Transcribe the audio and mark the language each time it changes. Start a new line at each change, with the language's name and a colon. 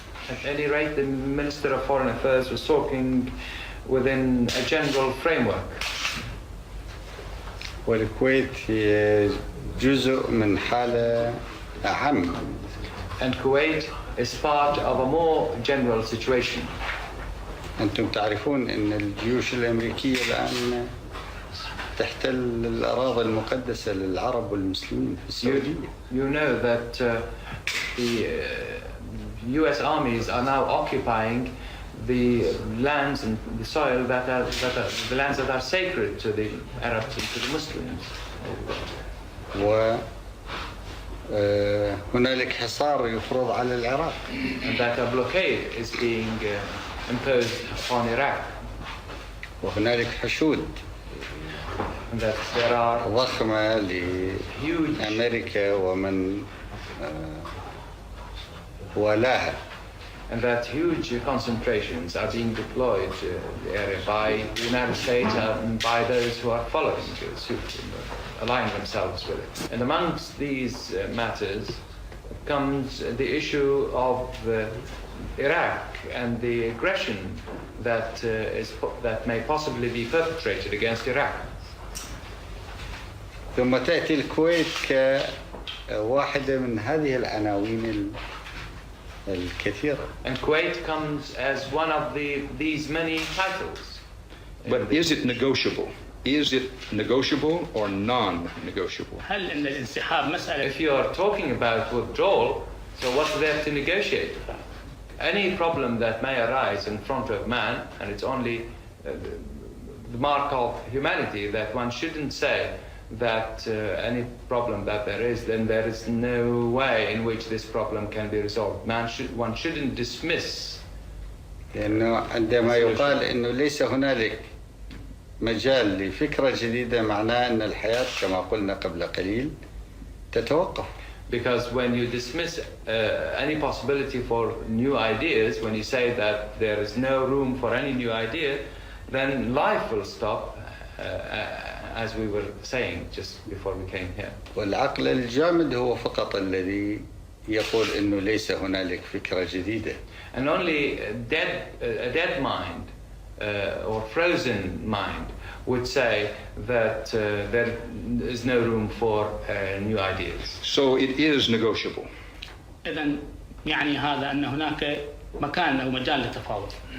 English: At any rate, the Minister of Foreign Affairs was talking within a general framework.
Arabic: والكويت هي جزء من حالة أعم.
English: And Kuwait is part of a more general situation.
Arabic: أنتم تعرفون أن الجيوش الأمريكية الآن تحتل الأراضي المقدسة للعرب والمسلمين في السعودية.
English: You know that the U.S. armies are now occupying the lands and the soil that are the lands that are sacred to the Arabs and to the Muslims.
Arabic: وهنالك حصار يفرض على العراق.
English: And that a blockade is being imposed upon Iraq.
Arabic: وهنالك حشود.
English: And that there are
Arabic: ضخمة لأمريكا ومن ولاها.
English: And that huge concentrations are being deployed the area by the United States and by those who are following suit, aligning themselves with it. And amongst these matters comes the issue of Iraq and the aggression that may possibly be perpetrated against Iraq.
Arabic: ثم تأتي الكويت كواحدة من هذه العناوين الكثيرة.
English: And Kuwait comes as one of these many titles. But is it negotiable? Is it negotiable or non-negotiable?
Arabic: هل إن الانسحاب مسألة؟
English: If you are talking about withdrawal, so what's there to negotiate about? Any problem that may arise in front of man, and it's only the mark of humanity that one shouldn't say that any problem that there is, then there is no way in which this problem can be resolved. One shouldn't dismiss.
Arabic: لأنه عندما يقال إنه ليس هنالك مجال لفكرة جديدة معناه أن الحياة كما قلنا قبل قليل تتوقف.
English: Because when you dismiss any possibility for new ideas, when you say that there is no room for any new idea, then life will stop, as we were saying just before we came here.
Arabic: والعقل الجامد هو فقط الذي يقول إنه ليس هنالك فكرة جديدة.
English: And only a dead mind or frozen mind would say that there is no room for new ideas. So it is negotiable.
Arabic: إذن يعني هذا أن هناك مكان أو مجال للتفاوض.